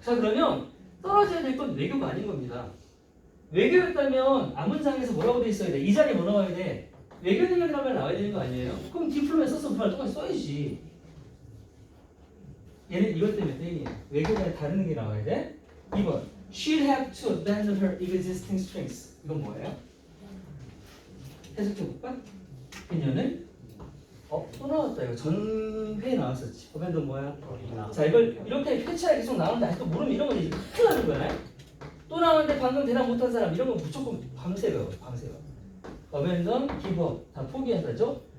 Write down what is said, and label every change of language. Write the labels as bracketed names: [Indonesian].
[Korean] 자, 그러면 떨어져야 될 건 외교가 아닌 겁니다. 외교였다면 앞문장에서 뭐라고 돼 있어야 돼? 이 자리에 뭐 나와야 돼? 외교 능력이라는 말 나와야 되는 거 아니에요? 그럼 디플로마에 썼으면 그 말 똑같이 써야지. 얘는 이것 때문에 땡이에요. 외교가 다른 게 나와야 돼. [English] 2번 She'd have to abandon her existing strengths. [Korean] 이건 뭐예요? 해석해볼까? 그녀는 또 나왔다. 이거 전회에 나왔었지. abandon 뭐야? 자, 이걸 이렇게 표치하게 계속 나오는데 아직도 모르면 이런 건 이제 큰일 나는 거야. 또 나오는데 방금 대답 못한 사람 이런 거 무조건 밤새 배워. 밤새 배워. abandon, give up 다 포기한다죠?